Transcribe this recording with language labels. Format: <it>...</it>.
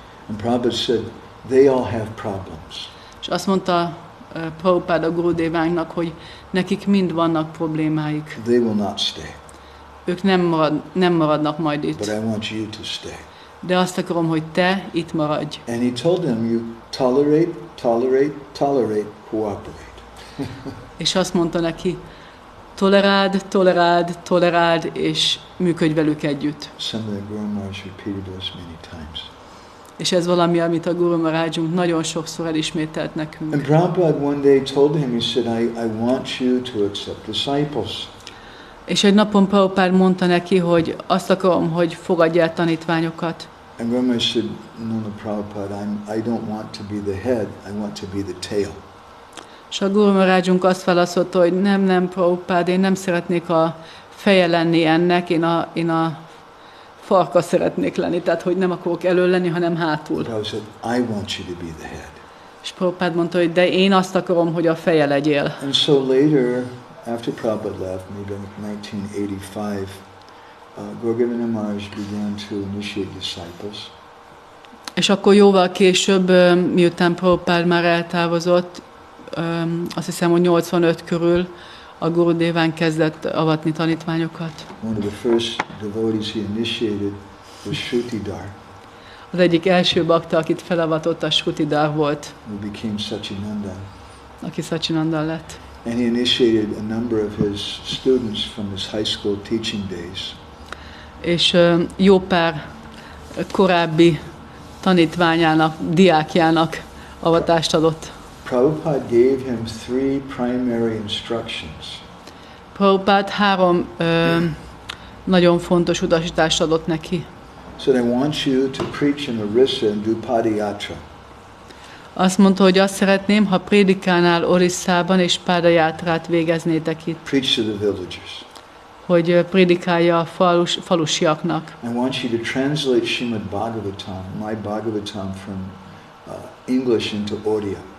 <en>And Prabhupada said, they all have problems.</en> <hu>És azt mondta Prabhupáda Gurudevánknak, hogy nekik mind vannak problémáik.</hu> <en>They will not stay.</en> <hu>Ők nem maradnak majd</hu> <en>But</en> <hu>itt.</hu> <en>I want you to stay.</en> <hu>De azt akarom, hogy te itt maradj.</hu> <en>And he told them, you tolerate, tolerate, tolerate, cooperate.</en> <hu>És azt mondta neki, toleráld, toleráld, toleráld, és működj velük együtt.</hu> <en>Something that Guru Maharaj repeated to us many times.</en> <hu>És ez valami, amit a Guru Maharajunk nagyon sokszor elismételt nekünk.</hu> <en>And Prabhupada one day told him, he said, I want you to accept disciples.</en> <hu>És egy napon Prabhupád mondta neki, hogy azt akarom, hogy fogadj el tanítványokat.</hu> <en>And Guru Maharaj said, no, Prabhupada, I don't want to be the head, I want to be the tail.</en> <hu>És a Guru Maharajunk azt válaszolta, hogy nem, Prabhupád, én nem szeretnék a feje lenni ennek, én a farka szeretnék lenni, tehát hogy nem akarok elől lenni, hanem hátul.</hu> <en>Prabhupada said, I want you to be the head.</en> <hu>És Prabhupád mondta, hogy de én azt akarom, hogy a feje legyél.</hu> <en>And so later, after Prabhupada left, maybe in 1985, Govinda Maharaj began to initiate disciples.</en> <hu>És akkor jóval később, miután Prabhupád már eltávozott, azt hiszem, hogy 85 körül a Gurudeván kezdett avatni tanítványokat.</hu> <en>One of the first devotees he initiated was Shrutidhar,</en> <hu>Az egyik első bakta, akit felavatott, a Shrutidhar volt,</hu> <en>who became Sachinanda.</en> <hu>aki Sachinanda lett.</hu> <en>And he initiated a number of his students from his high school teaching days.</en> <hu>És jó pár korábbi tanítványának, diákjának avatást adott.</hu> <en>Prabhupada gave him 3 primary instructions.</en> <hu>Prabhupád 3 nagyon fontos utasítást adott neki.</hu> <en>So I want you to preach in Orissa and do padayatra.</en> <hu>Azt mondta, hogy azt szeretném, ha prédikálnál Orisszában és pádajátrát végeznétek itt.</hu> <en>Preach to the villagers.</en> <hu>Hogy prédikálja a falusiaknak.</hu> <en>I want you to translate Srimad Bhagavatam, my Bhagavatam, from English into Odia.</en>